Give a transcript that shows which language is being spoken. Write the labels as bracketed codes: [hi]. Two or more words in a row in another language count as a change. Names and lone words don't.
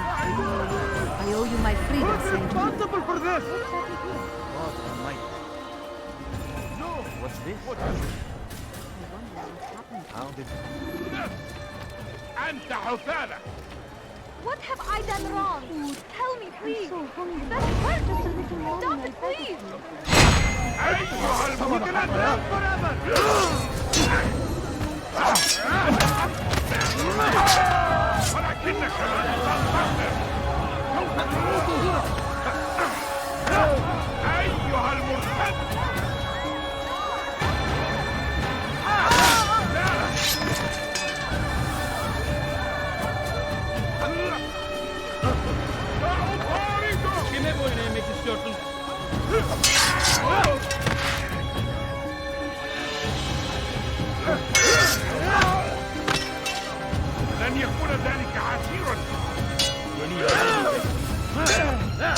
[en] I owe you my freedom, Selanjutnya. Responsible for this! God almighty. No! What's this? What is it? How did... [ar] أنت حثالة! [en] What have I done wrong? Tell me, please. That hurts. Stop it, please. [ar] أيها المتلذذ ولكنك لن تنتصر. أيها المرتد. [tr] Kime boyun eğmek istiyorsun? [ar] لن يكون ذلك عسيرا. [tr] Beni yenemeyeceksin.